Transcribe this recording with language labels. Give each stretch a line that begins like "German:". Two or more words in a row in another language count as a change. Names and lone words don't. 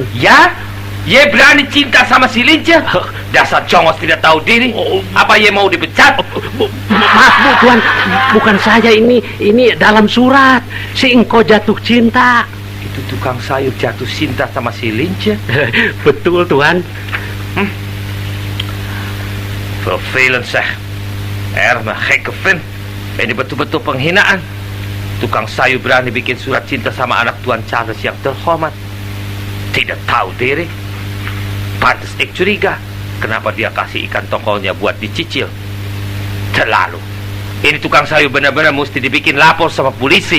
Indonesian: Ya, ye berani cinta sama si Lince? Dasar congos tidak tahu diri. Apa ye mau dipecat? Maaf Bu Tuan, bukan saya ini dalam surat. Si engkau jatuh cinta. Itu tukang sayur jatuh cinta sama si Lince? Betul Tuan.
Dutch: Vervelend zeg. Erg gekke vent.
Indonesian: Ini betul-betul penghinaan. Tukang sayur berani bikin surat cinta sama anak Tuan Charles yang terhormat. Tidak tahu diri. Pantes ik curiga. Kenapa dia kasih ikan tongkolnya buat dicicil? Terlalu. Ini tukang sayur benar-benar mesti dibikin lapor sama polisi.